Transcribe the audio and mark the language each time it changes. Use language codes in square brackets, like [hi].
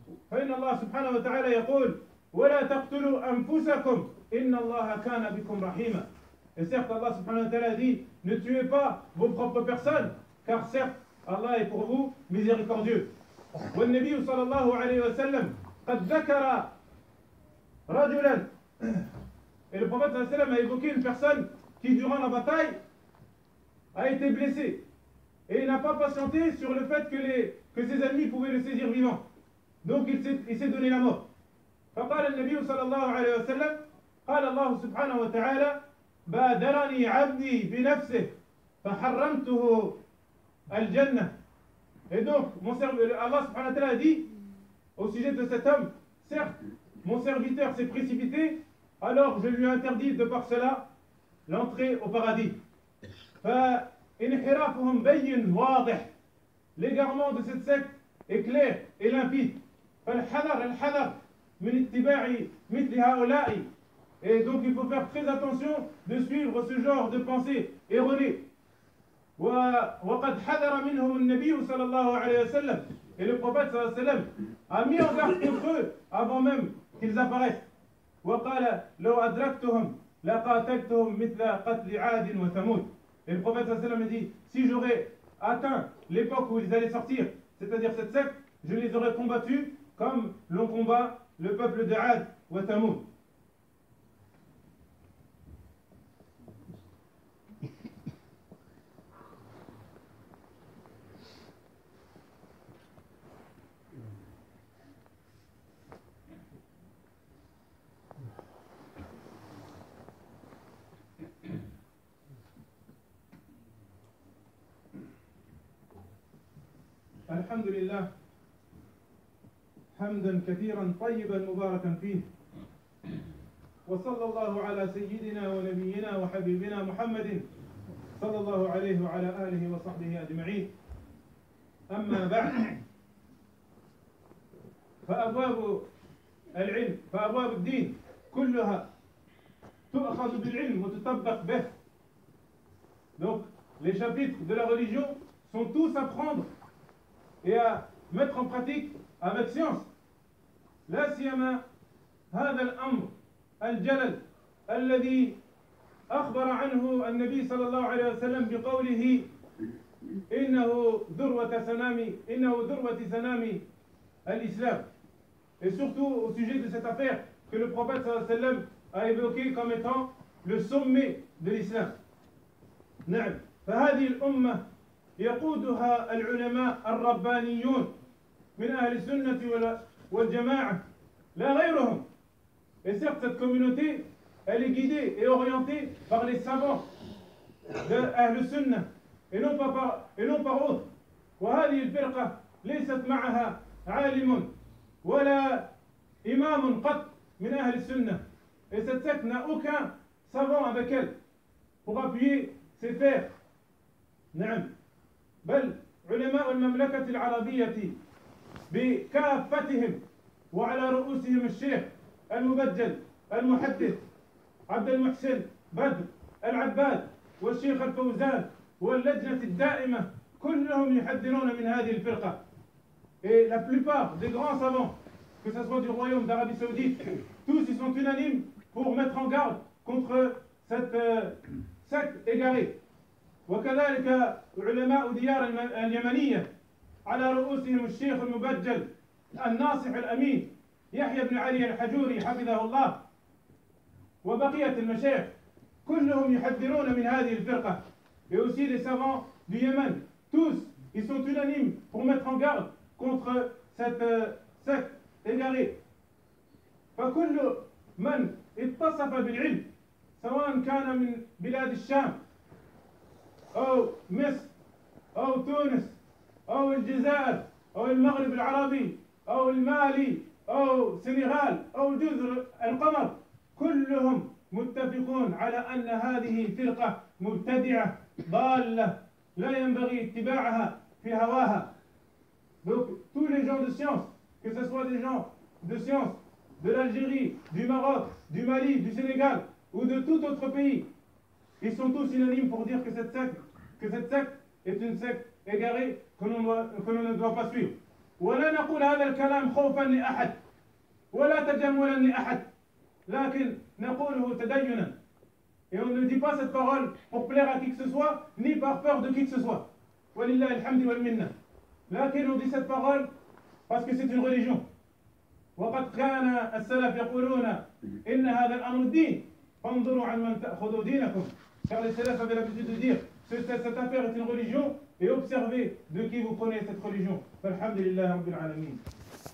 [ar] فإن الله سبحانه وتعالى يقول: ولا تقتلوا أنفسكم إن الله كان بكم رحيما. [fr] Et certes, Allah [ar] سبحانه وتعالى [fr] dit: ne tuez pas vos propres personnes, car certes Allah est pour vous miséricordieux. [ar] والنبي صلى الله عليه وسلم قد ذكر رجلا. [fr] Et le prophète [ar] صلى الله عليه وسلم [fr] a évoqué une personne qui durant la bataille a été blessée et n'a pas patienté sur le fait que ses ennemis pouvaient le saisir vivant. Donc il s'est donné la mort. [ar] فقال النبي صلى الله عليه وسلم قال الله سبحانه وتعالى بادرني عبدي بنفسه فحرمته الجنة. [fr] Et donc, Allah [ar] subhanahu wa ta'ala [fr] a dit au sujet de cet homme: certes, mon serviteur s'est précipité, alors je lui ai interdit de par cela l'entrée au paradis. [ar] فَإِنْحِرَافُهُمْ بَيِّنْ وَاضِحْ. [fr] L'égarement de cette secte est clair et limpide. [ar] فَالْحَذَرْ الْحَذَرْ مِنْ اتِّبَاعِ مِثْلِ هَؤُلَاءِ. [fr] Et donc, il faut faire très attention de suivre ce genre de pensée erronée. [ar] وقد حذر منهم النبي صلى الله عليه وسلم. [fr] Et le prophète [ar] صلى الله عليه وسلم [fr] a mis en garde contre eux avant même qu'ils apparaissent. [ar] وقال لو أدركتهم لقاتلتهم مثل قتل عاد وثمود. [fr] Et le prophète [ar] صلى الله عليه وسلم [fr] a dit: si j'aurais atteint l'époque où ils allaient sortir, c'est-à-dire cette secte, je les aurais combattus comme l'on combat le peuple de عاد وثمود. [ar] الحمد لله حمدا كثيرا طيبا مباركا فيه، وصلى الله على سيدنا ونبينا وحبيبنا محمد صلى الله عليه وعلى آله وصحبه أجمعين. أما بعد، فأبواب العلم، فأبواب الدين كلها تؤخذ بالعلم وتطبق به. [fr] Donc les chapitres de la religion sont tous à prendre et à mettre en pratique avec science. [ar] لا سيما هذا الأمر الجلل الذي أخبر عنه النبي صلى الله عليه وسلم بقوله إنه ذروة سنامي، إنه ذروة سنامي الإسلام. [fr] Et surtout au sujet de cette affaire que le prophète [ar] صلى الله عليه وسلم [fr] a évoqué comme étant le sommet de l'islam. [ar] نعم، فهذه الأمة يقودها العلماء الربانيون من أهل السنة والجماعة لا غيرهم. [fr] Et certes, cette communauté, elle est guidée et orientée par les savants de Ahlus Sunnah et non pas autre. [ar] وهذه الفرقة ليست معها عالم ولا إمام قط من أهل السنة. [fr] Et cette secte n'a aucun savant avec elle pour appuyer ses fers. [ar] نعم. بل علماء المملكة العربية بكافتهم وعلى رؤوسهم الشيخ المبجل المحدث عبد المحسن بدر العباد والشيخ الفوزان واللجنة الدائمة كلهم يحذرون من هذه الفرقة. [fr] Et la plupart des grands savants, que ce soit du royaume d'Arabie Saoudite, tous ils sont unanimes pour mettre en garde contre cette secte égarée. [ar] وكذلك علماء ديار اليمنية على رؤوسهم الشيخ المبجل الناصح الأمين يحيى بن علي الحجوري حفظه الله وبقية المشايخ كلهم يحذرون من هذه الفرقة. [fr] Et aussi les savants du Yémen, tous ils sont unanimes pour mettre en garde contre cette secte égarée. [ar] فكل من اتصف بالعلم سواء كان من بلاد الشام أو مصر أو تونس أو الجزائر أو المغرب العربي أو المالي أو سنغال أو جزر القمر كلهم متفقون على أن هذه فرقة مبتدعة ضالة لا ينبغي اتباعها في هواها. [fr] Donc tous les gens de science, que ce soit des gens de science de l'Algérie, du Maroc, du Mali, du Sénégal ou de tout autre pays, ils sont tous unanimes pour dire que cette secte est une secte égarée que l'on ne doit pas suivre. [ar] ولا نقول هذا الكلام خوفا لأحد ولا تجملا لأحد لكن نقوله تدينا. [fr] Et on ne dit pas cette parole pour plaire à qui que ce soit ni par peur de qui que ce soit. [ar] ولله الحمد والمنة. لكن [fr] on dit cette parole parce que c'est une religion. [ar] وقد كان السلف يقولون إن هذا الأمر الدين فانظروا عن من تأخذوا دينكم. [fr] Car les salafs avaient l'habitude de dire cette affaire est une religion et observez de qui vous prenez cette religion. [ar] Alhamdulillah Rabbil Alameen.